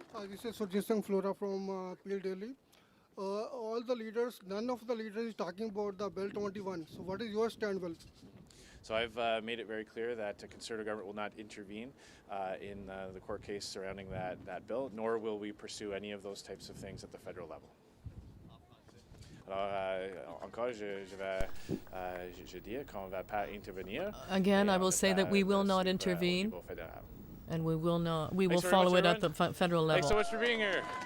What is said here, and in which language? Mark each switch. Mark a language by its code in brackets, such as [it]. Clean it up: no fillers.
[en] This is Surjit Singh Flora from Peel Daily. All the leaders, none of the leaders is talking about the Bill 21. So what is your stand, Will? So I've made it very clear that the Conservative government will not intervene in the court case surrounding that bill, nor will we pursue any of those types of things at the federal level. [fr] Alors, encore, je dis qu'on va pas intervenir. [en] Again, I will say that we will not intervene, and we will follow it at the federal level. Thanks so much for being here.